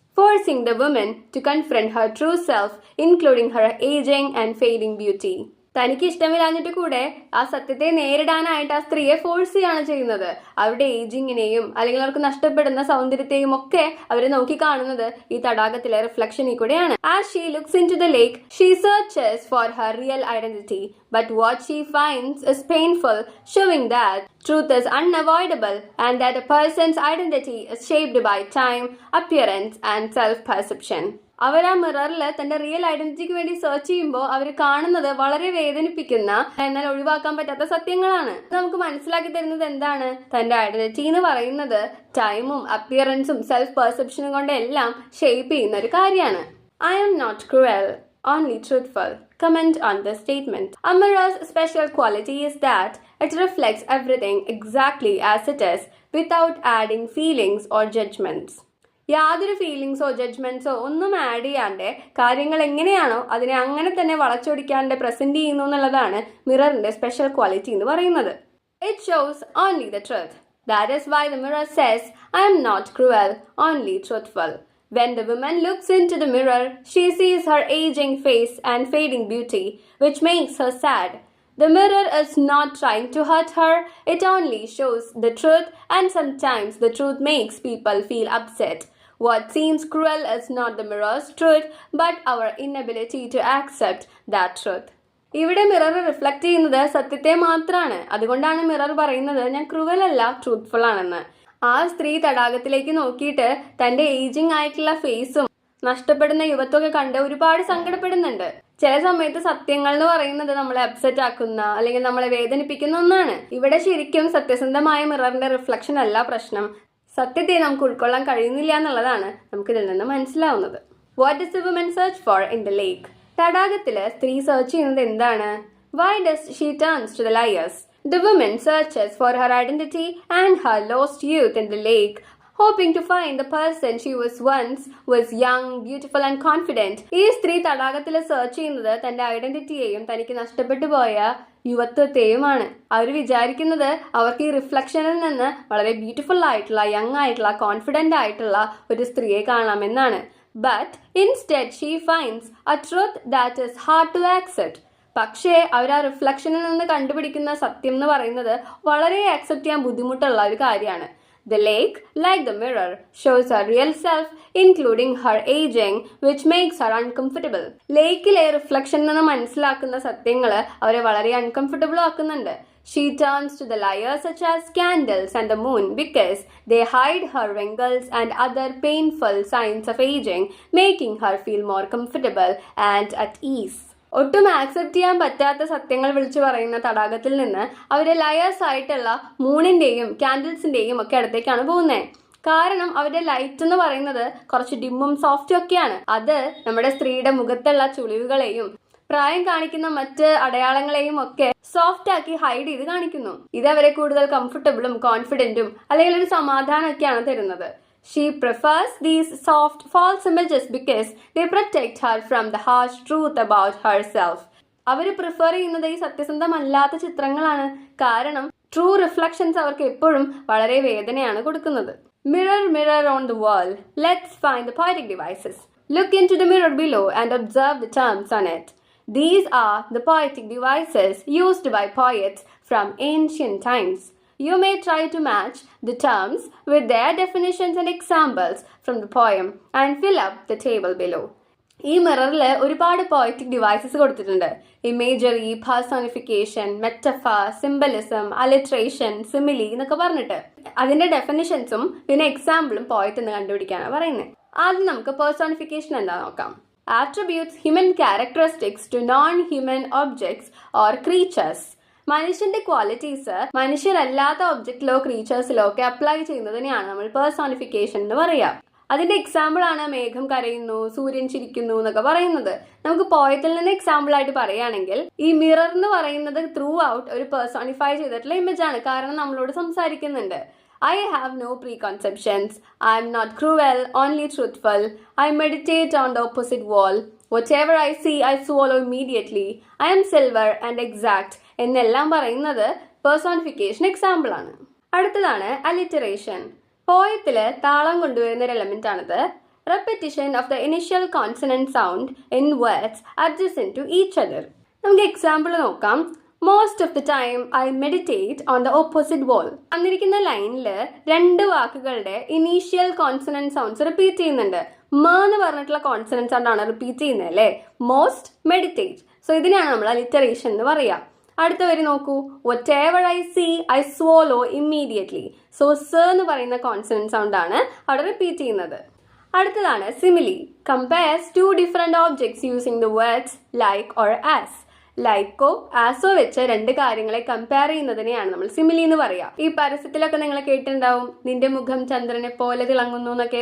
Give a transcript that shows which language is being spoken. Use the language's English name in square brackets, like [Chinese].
[English] Forcing the woman to confront her true self, including her aging and fading beauty. [Malayalam] തനിക്ക് ഇഷ്ടമില്ലാഞ്ഞിട്ട് കൂടെ ആ സത്യത്തെ നേരിടാനായിട്ട് ആ സ്ത്രീയെ ഫോഴ്സ് ചെയ്യാണ് ചെയ്യുന്നത്. അവരുടെ ഏജിങ്ങിനെയും അല്ലെങ്കിൽ അവർക്ക് നഷ്ടപ്പെടുന്ന സൗന്ദര്യത്തെയും ഒക്കെ അവർ നോക്കി കാണുന്നത് ഈ തടാകത്തിലെ റിഫ്ലക്ഷനിൽ കൂടെയാണ്. [English] As she looks into the lake, she searches for her real identity. But what she finds is painful, showing that truth is unavoidable and that a person's identity is shaped by time, appearance and self-perception. [Malayalam] അവർ ആ മിററിൽ തന്റെ real ഐഡന്റിറ്റിക്ക് വേണ്ടി search ചെയ്യുമ്പോൾ അവർ കാണുന്നത് വളരെ വേദനിപ്പിക്കുന്ന എന്നാൽ ഒഴിവാക്കാൻ പറ്റാത്ത സത്യങ്ങളാണ്. നമുക്ക് മനസ്സിലാക്കി തരുന്നത് എന്താണ്? തന്റെ ഐഡന്റിറ്റി എന്ന് പറയുന്നത് ടൈമും അപ്പിയറൻസും സെൽഫ് പെർസെപ്ഷനും കൊണ്ടെല്ലാം ഷേപ്പ് ചെയ്യുന്ന ഒരു കാര്യമാണ്. [English] I am not cruel, only truthful. Comment on this statement. A mirror's special quality is that it reflects everything exactly as it is without adding feelings or judgments. യാതൊരു ഫീലിങ്സോ ജഡ്ജ്മെന്റ്സോ ഒന്നും add ചെയ്യാണ്ട് കാര്യങ്ങൾ എങ്ങനെയാണോ അതിനെ അങ്ങനെ തന്നെ വളച്ചൊടിക്കാണ്ട് പ്രസന്റ് ചെയ്യുന്നു എന്നുള്ളതാണ് മിററിന്റെ സ്പെഷ്യൽ ക്വാളിറ്റി എന്ന് പറയുന്നത്. It shows only the truth. That is why the mirror says, I am not cruel, only truthful. When the woman looks into the mirror, she sees her aging face and fading beauty, which makes her sad. The mirror is not trying to hurt her, it only shows the truth, and sometimes the truth makes people feel upset. What seems cruel is not the mirror's truth, but our inability to accept that truth. [Malayalam] ഇവിടെ mirror reflect ചെയ്യുന്നത് സത്യത്തെ മാത്രമാണ്. അതുകൊണ്ടാണ് mirror പറയുന്നത് ഞാൻ cruel അല്ല, truthful ആണെന്ന്. ആ സ്ത്രീ തടാകത്തിലേക്ക് നോക്കിയിട്ട് തന്റെ ഏജിങ് ആയിട്ടുള്ള ഫേസും നഷ്ടപ്പെടുന്ന യുവത്വമൊക്കെ കണ്ട് ഒരുപാട് സങ്കടപ്പെടുന്നുണ്ട്. ചില സമയത്ത് സത്യങ്ങൾ എന്ന് പറയുന്നത് നമ്മളെ അപ്സെറ്റ് ആക്കുന്ന അല്ലെങ്കിൽ നമ്മളെ വേദനിപ്പിക്കുന്ന ഒന്നാണ്. ഇവിടെ ശരിക്കും സത്യസന്ധമായ മിററിന്റെ റിഫ്ലക്ഷൻ അല്ല പ്രശ്നം, സത്യത്തെ നമുക്ക് ഉൾക്കൊള്ളാൻ കഴിയുന്നില്ല എന്നുള്ളതാണ് നമുക്ക് ഇതിൽ നിന്ന് മനസ്സിലാവുന്നത്. [English] What does the woman search for in the lake? [Malayalam] തടാകത്തില് സ്ത്രീ സെർച്ച് ചെയ്യുന്നത് എന്താണ്? [English] Why does she turns to the liars? The woman searches for her identity and her lost youth in the lake, hoping to find the person she was once, was young, beautiful and confident. [Malayalam] ഈ സ്ത്രീ തടാകത്തിൽ search ചെയ്യുന്നത് തന്റെ ഐഡന്റിറ്റിയെയും തനിക്ക് നഷ്ടപ്പെട്ടു പോയ യുവത്വത്തെയുമാണ്. അവർ വിചാരിക്കുന്നത് അവർക്ക് ഈ റിഫ്ലക്ഷനിൽ നിന്ന് വളരെ ബ്യൂട്ടിഫുൾ ആയിട്ടുള്ള, യങ് ആയിട്ടുള്ള, കോൺഫിഡന്റ് ആയിട്ടുള്ള ഒരു സ്ത്രീയെ കാണാമെന്നാണ്. [English] But instead she finds a truth that is hard to accept. [Malayalam] പക്ഷേ അവർ ആ റിഫ്ലക്ഷനിൽ നിന്ന് കണ്ടുപിടിക്കുന്ന സത്യം എന്ന് പറയുന്നത് വളരെ ആക്സെപ്റ്റ് ചെയ്യാൻ ബുദ്ധിമുട്ടുള്ള ഒരു കാര്യമാണ്. [English] The lake, like the mirror, shows her real self, including her aging, which makes her uncomfortable. [Malayalam] ലേക്കിലെ reflection നിന്ന് മനസ്സിലാക്കുന്ന സത്യങ്ങൾ അവരെ വളരെ അൺകംഫർട്ടബിൾ ആക്കുന്നുണ്ട്. [English] She turns to the liars such as candles and the moon because they hide her wrinkles and other painful signs of aging, making her feel more comfortable and at ease. [Malayalam] ഒട്ടും accept ചെയ്യാൻ പറ്റാത്ത സത്യങ്ങൾ വിളിച്ചു പറയുന്ന തടാകത്തിൽ നിന്ന് അവരെ liars ആയിട്ടുള്ള മൂണിന്റെയും കാൻഡിൽസിന്റെയും ഒക്കെ അടുത്തേക്കാണ് പോകുന്നത്. കാരണം അവരുടെ ലൈറ്റ് എന്ന് പറയുന്നത് കുറച്ച് ഡിമ്മും സോഫ്റ്റും ഒക്കെയാണ്. അത് നമ്മുടെ സ്ത്രീയുടെ മുഖത്തുള്ള ചുളിവുകളെയും പ്രായം കാണിക്കുന്ന മറ്റ് അടയാളങ്ങളെയും ഒക്കെ സോഫ്റ്റ് ആക്കി ഹൈഡ് ചെയ്ത് കാണിക്കുന്നു. ഇത് അവരെ കൂടുതൽ കംഫർട്ടബിളും കോൺഫിഡന്റും അല്ലെങ്കിൽ ഒരു സമാധാനമൊക്കെയാണ് തരുന്നത്. [English] She prefers these soft, false images because they protect her from the harsh truth about herself. [Malayalam] Our prefer ചെയ്യുന്നത് ഈ സത്യസന്ധമല്ലാത്ത ചിത്രങ്ങളാണ്. കാരണം ട്രൂ റിഫ്ലക്ഷൻസ് അവർക്ക് എപ്പോഴും വളരെ വേദനയാണ് കൊടുക്കുന്നത്. [English] Mirror, mirror on the wall, let's find the poetic devices. Look into the mirror below and observe the terms on it. These are the poetic devices used by poets from ancient times. You may try to match the terms with their definitions and examples from the poem and fill up the table below. [Malayalam] ഈ മിററിൽ ഒരുപാട് poetic devices കൊടുത്തിട്ടുണ്ട്. Imagery, personification, metaphor, symbolism, alliteration, simile എന്നൊക്കെ പറഞ്ഞിട്ട് അതിന്റെ ഡെഫിനിഷൻസും പിന്നെ എക്സാമ്പിളും poet എന്ന് കണ്ടുപിടിക്കാനാണ് പറയുന്നത്. ആദ്യം നമുക്ക് പേഴ്സോണിഫിക്കേഷൻ എന്താ നോക്കാം. [English] Attributes human characteristics to non-human objects or creatures. [Malayalam] മനുഷ്യന്റെ ക്വാളിറ്റീസ് മനുഷ്യരല്ലാത്ത ഒബ്ജക്റ്റിലോ ക്രീച്ചേഴ്സിലോ ഒക്കെ അപ്ലൈ ചെയ്യുന്നതിനെയാണ് നമ്മൾ പേഴ്സോണിഫിക്കേഷൻ എന്ന് പറയുക. അതിന്റെ എക്സാമ്പിൾ ആണ് മേഘം കരയുന്നു, സൂര്യൻ ചിരിക്കുന്നു എന്നൊക്കെ പറയുന്നത്. നമുക്ക് പോയത്തിൽ നിന്ന് എക്സാമ്പിൾ ആയിട്ട് പറയുകയാണെങ്കിൽ ഈ മിറർ എന്ന് പറയുന്നത് ത്രൂ ഔട്ട് ഒരു പേഴ്സോണിഫൈ ചെയ്തിട്ടുള്ള ഇമേജ് ആണ്. കാരണം നമ്മളോട് സംസാരിക്കുന്നുണ്ട്. [English] I have no preconceptions. I am not cruel, only truthful. I meditate on the opposite wall. Whatever I see, I swallow immediately. I am silver and exact. [Malayalam] എന്നെല്ലാം പറയുന്നത് personification example ആണ്. അടുത്തതാണ് alliteration. പോയത്തില് താളം കൊണ്ടുവരുന്ന ഒരു എലമെന്റ് ആണിത്. [English] Repetition of the initial consonant sound in words adjacent to each other. [Malayalam] നമുക്ക് example നോക്കാം. [English] Most of the time I meditate on the opposite wall. [Malayalam] തന്നിരിക്കുന്ന ലൈനിൽ രണ്ട് വാക്കുകളുടെ ഇനീഷ്യൽ കോൺസണന്റ് സൗണ്ട്സ് റിപ്പീറ്റ് ചെയ്യുന്നുണ്ട്. എന്ന് പറഞ്ഞിട്ടുള്ള കോൺസണന്റ് സൗണ്ട് ആണ് റിപ്പീറ്റ് ചെയ്യുന്നത് അല്ലേ? Most, meditate. സോ ഇതിനാണ് നമ്മൾ അലിറ്ററേഷൻ എന്ന് പറയാം. അടുത്ത വരി നോക്കൂ. [English] whatever I see, I swallow immediately. [Malayalam] So എന്ന് പറയുന്ന കോൺസണന്റ് സൗണ്ട് ആണ് അവിടെ റിപ്പീറ്റ് ചെയ്യുന്നത്. അടുത്തതാണ് simile. [English] compares two different objects using the words like or as. [Malayalam] ലൈക്കോ ആസോ വെച്ച് രണ്ട് കാര്യങ്ങളെ കമ്പയർ ചെയ്യുന്നതിനെയാണ് നമ്മൾ സിമിലി എന്ന് പറയാം. ഈ പരസ്യത്തിലൊക്കെ നിങ്ങൾ കേട്ടിട്ടുണ്ടാവും, നിന്റെ മുഖം ചന്ദ്രനെ പോലെ തിളങ്ങുന്നു എന്നൊക്കെ.